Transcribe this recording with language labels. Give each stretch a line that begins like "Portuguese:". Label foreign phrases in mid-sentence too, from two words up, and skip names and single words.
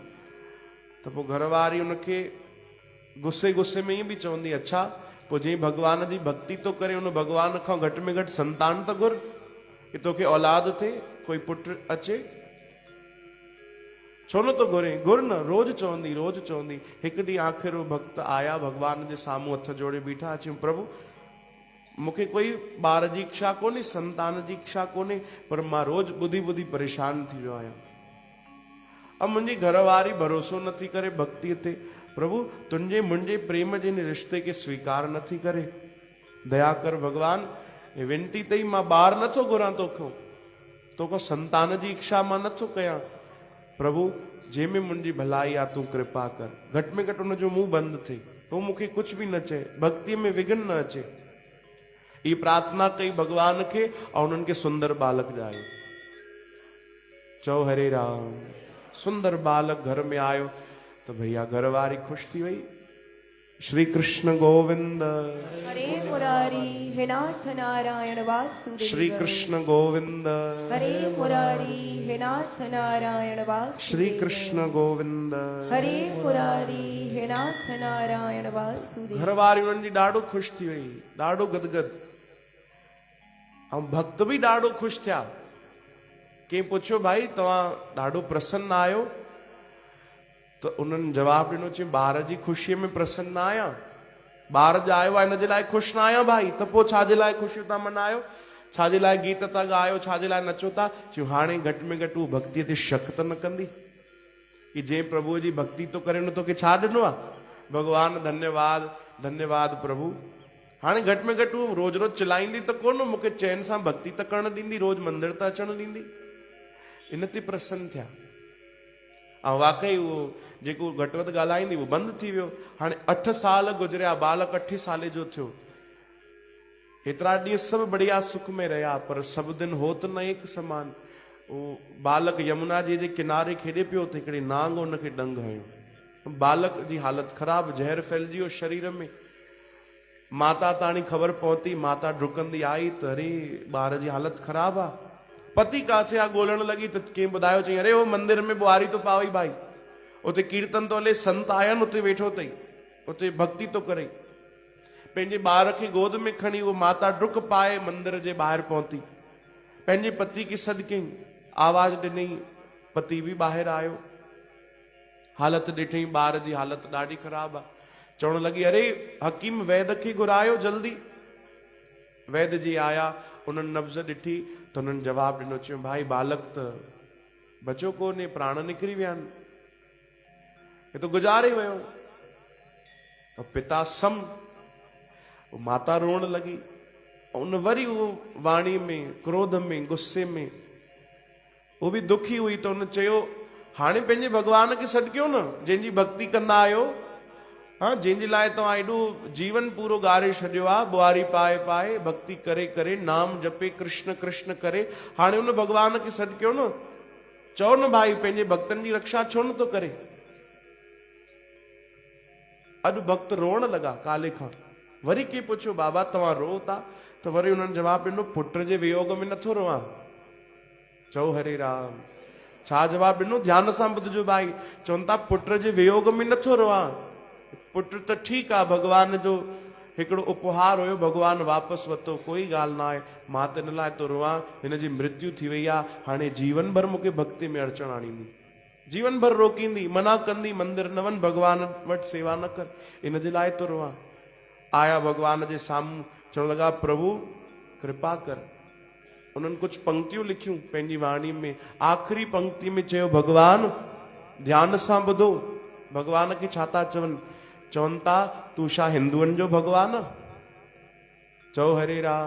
Sindhi: त पोइ घरवारी उनखे गुस्से गुस्से में ईअं बि चवंदी, अच्छा पोइ जंहिं भगवान जी भक्ति तो करे उन भगवान खां घटि में घटि संतान त घुर, कि तोखे औलाद थिए, कोई पुट अचे। छो न तो घुरे, घुर न। रोज चवंदी। हिकु ॾींहुं आख़िर वो भक्त आया, भगवान जे साम्हूं हथ जोड़े बीठा, अची प्रभु मूंखे कोई ॿार जी इच्छा कोन्हे, संतान जी इच्छा कोन्हे, पर मां रोज ॿुधी ॿुधी परेशान थी वियो आहियां। अब मुंहिंजी घरवारी भरोसो नथी करे भक्तिअ ते। प्रभु तुंहिंजे मुंहिंजे प्रेम जे रिश्ते खे स्वीकार नथी करे, दया कर भगवान। हे वेनती तई, मां ॿार नथो घुरां तोखां संतान जी इच्छा मां नथो कयां। प्रभु जंहिंमें मुंहिंजी भलाई आहे तूं कृपा कर, घटि में घटि हुनजो मुंहुं बंदि थिए, तो मूंखे
Hindi: कुछ भी
Sindhi: न चए, भक्ति में विघन न अचे। ये प्रार्थना कई भगवान के और उन्हनि खे सुंदर बालक जायो। चओ हरे राम। सुंदर बालक घर में आयो तो भैया घरवारी खुश थी वई। श्री कृष्ण गोविंद हरे मुरारी हे नाथ नारायण वासुदेव। श्री कृष्ण गोविंद हरे मुरारी हे नाथ नारायण वासुदेव। श्री कृष्ण गोविंद हरे मुरारी हे नाथ नारायण वासुदेव। घरवारी उन्हनि जी ॾाढो ख़ुशि थी वई, ॾाढो गदगद। ऐं भक्त भी ॾाढो ख़ुशि थिया। कंहिं पुछियो भाई तव्हां ॾाढो प्रसन्न आहियो? तो उन्हनि जवाब ॾिनो, चई ॿार जी ख़ुशीअ में प्रसन्न आहियां, ॿार ॼायो आहे हिन जे लाइ ख़ुशि न आहियां भाई। त पोइ छाजे लाइ ख़ुशियूं था मनायो, छाजे लाइ गीत था ॻायो, छाजे लाइ नचो था? चयो हाणे घटि में घटि हू भक्तीअ ते शक त न कंदी कि जंहिं प्रभुअ जी भक्ति तो करे उन तोखे छा ॾिनो आहे। भगवान धन्यवाद धन्यवाद प्रभु। हाणे घटि में घटि हू रोज रोज चिलाईंदी त कोन, मूंखे चैन सां भक्ति त करणु ॾींदी, रोज मंदिर त अचणु ॾींदी। इन ते प्रसन्न थिया। ऐं वाकई उहो जेको घटि वधि ॻाल्हाईंदी उहो बंदि थी वियो। हाणे 8 साल गुज़रिया, बालक 8 साले जो थियो। हेतिरा ॾींहं सभु बढ़िया सुख में रहिया, पर सभु
Hindi: दिन होत न एक समान।
Sindhi: उहो बालक यमुना जी जे किनारे खेॾे पियो त हिकिड़े नांग हुनखे डंग हयो। बालक जी हालत ख़राब, ज़हर फैलिजी वियो शरीर में। माता ताणी ख़बर पहुती, माता डुकंदी आई त अरे ॿार जी हालत ख़राब आहे। पति काथे आहे ॻोल्हण लॻी त कंहिं ॿुधायो, चई अरे वो मंदिर में ॿुहारी तो पावई भाई, उते कीर्तन तो हले, संत आया आहिनि, उते वेठो अथई, उते भक्ति तो करे। पंहिंजे ॿार खे गोद में खणी उहो माता डुक पाए मंदिर जे ॿाहिरि पहुती। पंहिंजे पति खे सॾु कयईं, आवाज़ ॾिनई, पति बि ॿाहिरि आयो। हालत ॾिठई, ॿार जी हालत ॾाढी ख़राब आहे। चवण लॻी अरे हकीम वैद खे घुरायो जल्दी। वैद जी आया, उन्हनि नब्ज़ ॾिठी त उन्हनि जवाब ॾिनो, चयो भाई बालक त बचो कोन्हे, प्राण निकिरी विया आहिनि, हे तो गुज़ारे वियो। और पिता सम। वो माता रोण लगी। उन वरी वो वाणी में, क्रोध में, गुस्से में वो भी दुखी हुई। तो उन चयो हाणे पंहिंजे भगवान खे सॾु कयो न, जंहिंजी भक्ति कंदा आहियो, हाँ, जंहिंजे लाइ तव्हां एॾो जीवन पूरो ॻारे छॾियो आहे, बुआरी पाए पाए भक्ति करे करे, नाम जपे, कृष्ण कृष्ण करे, हाणे उन भगवान खे सॾु कयो न। चओ न भाई, पंहिंजे भक्तनि जी रक्षा छो नथो करे। अॼु भक्त रोअण लॻा काले खां। वरी के पुछियो बाबा तव्हां रो था? त वरी उन्हनि जवाबु ॾिनो, पुट जे वियोग में नथो रोवां। चओ हरे राम। छा जवाबु ॾिनो? ध्यान सां ॿुधजो भाई। चवनि था पुट जे वियोग में नथो रोवां। पुट त ठीकु आहे, भॻवान जो हिकिड़ो उपहार हुयो, भॻवान वापसि वरितो, कोई ॻाल्हि न आहे। मां त हिन लाइ थो रोवां, हिन जी मृत्यु थी वई आहे, हाणे जीवन भर मूंखे भक्ति में अड़चन आणींदी, जीवन भर रोकींदी, मना कंदी, मंदिर न वञ, भॻवान वटि सेवा न कर, इन जे लाइ थो रोवां। आया भॻवान जे साम्हूं, चवण लॻा प्रभु कृपा कर। उन्हनि कुझु पंक्तियूं लिखियूं पंहिंजी वाणी में। आख़िरी पंक्ति में चयो भॻवान ध्यान सां ॿुधो, भॻवान खे छा था चवनि? चवनि था तूं छा हिंदुअनि जो भॻवान? चओ हरे राम।